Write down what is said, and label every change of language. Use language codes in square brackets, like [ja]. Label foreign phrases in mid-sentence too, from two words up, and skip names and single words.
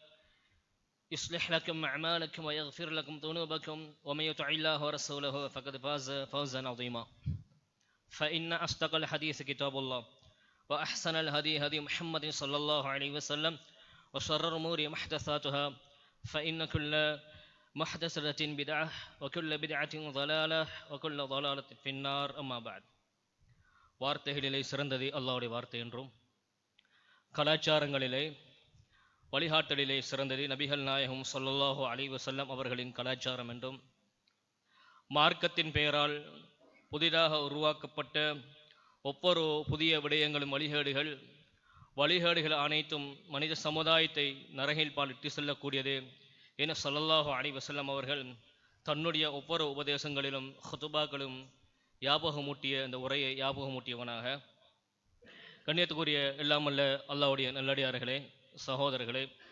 [ar] يصلح لكم أعمالكم ويغفر لكم ذنوبكم ومن يطع الله ورسوله فقد فاز فوزا عظيما فإن أصدق الحديث كتاب الله وأحسن الهدي هدي محمد صلى الله عليه وسلم وشر الأمور محدثاتها فإن كل محدثة بدعة وكل بدعة ضلالة وكل ضلالة في النار أما بعد [ta] வார்த்தைகளிலே சிறந்தது அல்லாஹ்வுடைய வார்த்தை என்றும் கலாச்சாரங்களிலே வழிகாட்டலிலே சிறந்தது நபிகள் நாயகம் [ar] صلى الله عليه وسلم [ta] அவர்களின் கலாச்சாரம் என்றும் மார்க்கத்தின் பெயரால் புதிதாக உருவாக்கப்பட்ட ஒவ்வொரு புதிய விடயங்களும் வழிகேடுகள் அனைத்தும் மனித சமுதாயத்தை நரகில் பால் இட்டு செல்லக்கூடியது என [ar] صلى الله عليه وسلم [ta] அவர்கள் தன்னுடைய ஒவ்வொரு உபதேசங்களிலும் ஹுதுபாக்களும் ஞாபகமூட்டிய இந்த உரையை ஞாபகமூட்டியவனாக கண்ணியத்துக்குரிய எல்லாமல்ல அல்லாஹ்வுடைய நல்லடியார்களே சகோதரர்களே,